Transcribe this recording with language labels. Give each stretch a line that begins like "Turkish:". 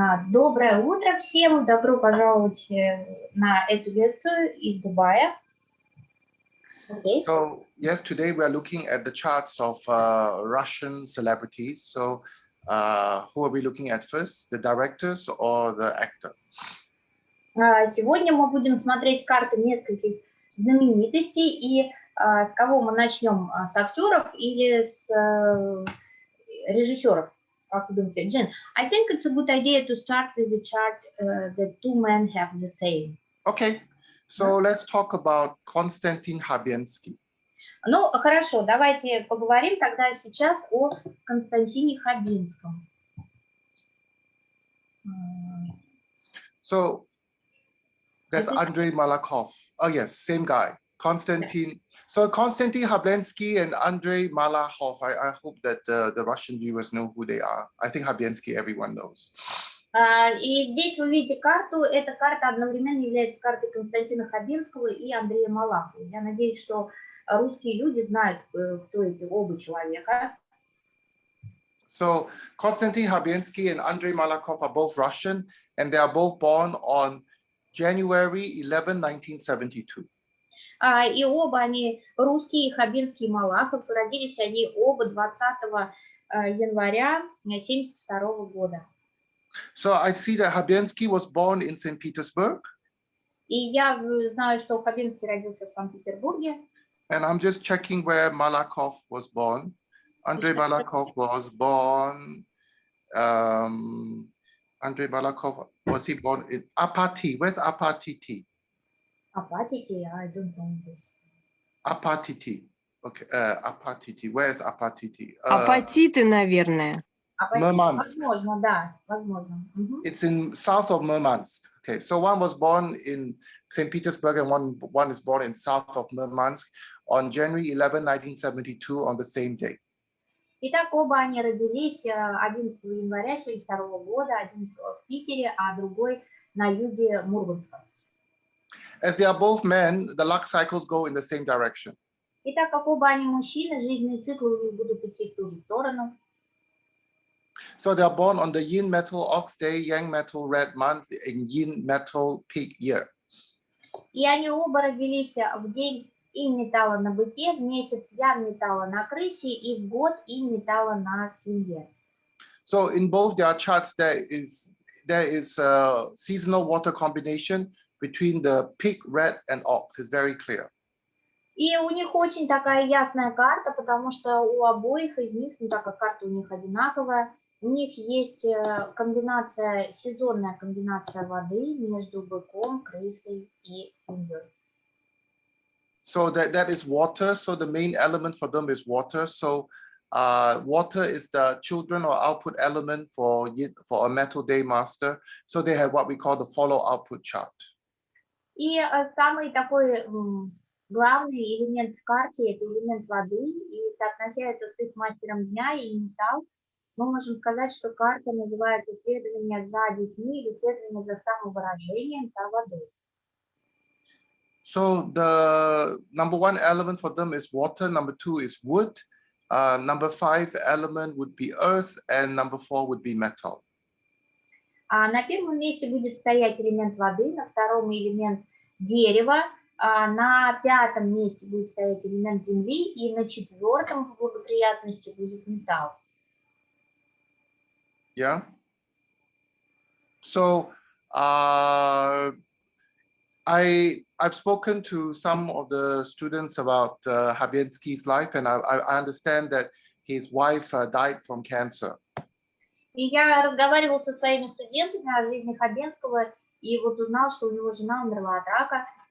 Russian: Доброе утро всем, добро пожаловать на эту лекцию из Дубая.
English: Okay. So yes, today we are looking at the charts of Russian celebrities. So who are we looking at first, the directors or the actor?
Russian: Сегодня мы будем смотреть карты нескольких знаменитостей, и с кого мы начнем, с актеров или с режиссеров? Как вы думаете, Джин?
English: I think it's a good idea to start with the chart that two men have the same. Okay, so let's talk about Konstantin Хабенский.
Russian: Ну, хорошо, давайте поговорим тогда сейчас о Константине Хабенском.
English: So that's Андрея Малахова. Oh yes, same guy, Konstantin. So Konstantin Хабенский and Андрея Малахова. I hope that the Russian viewers know who they are. I think Хабенский everyone knows.
Russian: И здесь вы видите карту. Эта карта одновременно является картой Константина Хабенского и Андрея Малахова. Я надеюсь, что русские люди знают, кто эти оба человека.
English: So Konstantin Хабенский and Андрея Малахов are both Russian, and they are both born on January 11, 1972.
Russian: И оба они русские, Хабенский и Малахов. Родились они оба 20 января 1972 года.
English: So I see that Хабенский was born in St. Petersburg.
Russian: И я знаю, что Хабенский родился в Санкт-Петербурге.
English: And I'm just checking where Malakov was born. Andrei Malakov was born. Andrei Malakov, was he born in Apatity? Where's Apatity? Apatity, I don't know this. Apatity. Okay, Apatity. Where's Apatity?
Russian: Апатиты, наверное.
English: Murmansk.
Russian: Возможно, да, возможно.
English: It's in south of Murmansk. Okay, so one was born in St. Petersburg and one is born in south of Murmansk on January 11, 1972 on the same day.
Russian: Итак, оба они родились 11 января 1972 года, один в Питере, а другой на юге Мурманска.
English: As they are both men, the luck cycles go in the same direction.
Russian: И так как оба они мужчины, жизненные циклы у них будут идти в ту же сторону.
English: So they are born on the Yin metal ox day, Yang metal red month, and Yin metal pig year.
Russian: И они оба родились в день Инь металла на быке, в месяц Ян металла на крысе и в год Инь металла на свинье.
English: So in both their charts, there is a seasonal water combination between the pig, red, and ox. It's very clear.
Russian: И у них очень такая ясная карта, потому что у обоих из них, ну так как карта у них одинаковая, у них есть комбинация, сезонная комбинация воды между быком, крысой и свиньей.
English: So that is water. So the main element for them is water. So water is the children or output element for a metal day master. So they have what we call the follow output chart.
Russian: И самый такой главный элемент в карте – это элемент воды. И соотнося это с их мастером дня и металл, мы можем сказать, что карта называется исследование за детьми или исследование за самовыражением, за водой.
English: So the number one element for them is water, number two is wood, number 5 element would be earth, and number 4 would be metal.
Russian: На первом месте будет стоять элемент воды, на втором элемент дерева, на пятом месте будет стоять элемент земли, и на четвертом в благоприятности будет металл.
English: Yeah. So I've spoken to some of the students about Хабенский's life, and I understand that his wife died from cancer.
Russian: И я разговаривал со своими студентами о жизни Хабенского, и вот узнал, что у него жена умерла от рака.